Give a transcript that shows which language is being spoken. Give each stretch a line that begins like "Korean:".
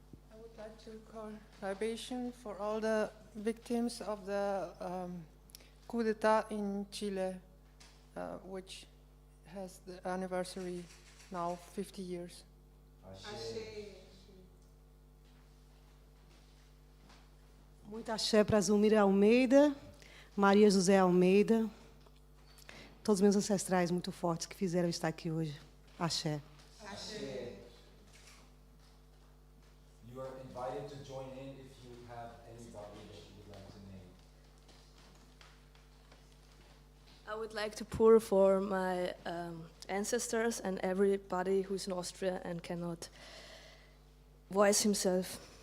English: I would like to call libation for all the victims of the coup d'etat in Chile, which has the anniversary now 50 years. Ashe.
Portuguese: Muito axé para Zulmira Almeida, Maria José Almeida, todos os meus ancestrais muito fortes que fizeram estar aqui hoje. Axé.
English: Ashe. You are invited to join in if you have anybody that you would like to name. I would like to pour for my ancestors and everybody who's in Austria and cannot voice himself.